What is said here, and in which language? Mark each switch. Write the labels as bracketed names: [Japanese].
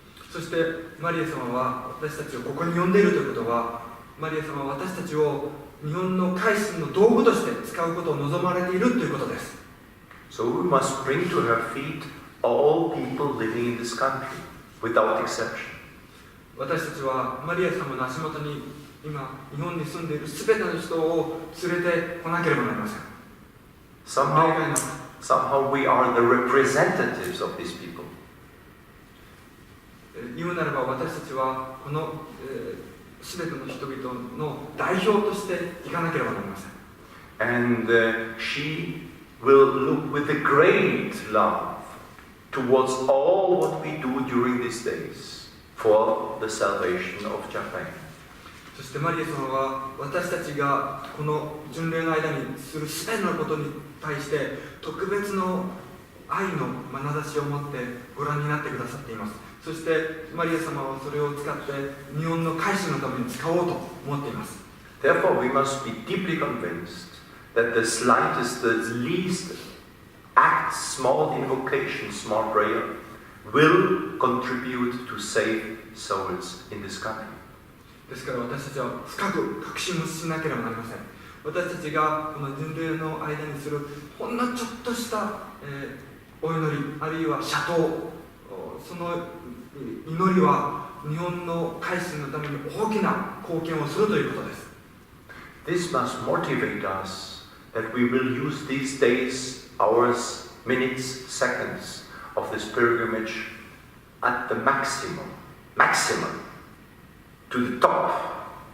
[Japanese] そしてマリア様は私たちをここに呼んでいるということは、マリア様は私たちを日本の改心の道具として使うことを望まれているということです。 [English] So we must bring to her feet all people living in this country, without exception. [Japanese] 私たちはマリア様の足元に今日本に住んでいるすべての人を連れてこなければなりません。 [English] Somehow we are the representatives of these people. [Japanese] 言うならば私たちはこのすべての人々の代表としていかなければなりません。 [English] And she will look with a great love towards all what we do during these days for the salvation of Japan. [Japanese] そしてマリア様は私たちがこの巡礼の間にするすべてのことに対して特別の愛の眼差しを持ってご覧になってくださっています。そしてマリア様はそれを使って日本の改心のために使おうと思っています。 [English] Therefore, we must be deeply convinced that the slightest, the least act, small invocation, small prayer, will contribute to save souls in this country. [Japanese] ですから私たちは深く確信をしなければなりません。私たちがこの巡礼の間にするほんのちょっとした、お祈り、あるいは謝祷、その祈りは日本の改心のために大きな貢献をするということです。 [English] This must motivate us that we will use these days, hours, minutes, seconds of this pilgrimage at the maximum, to the top.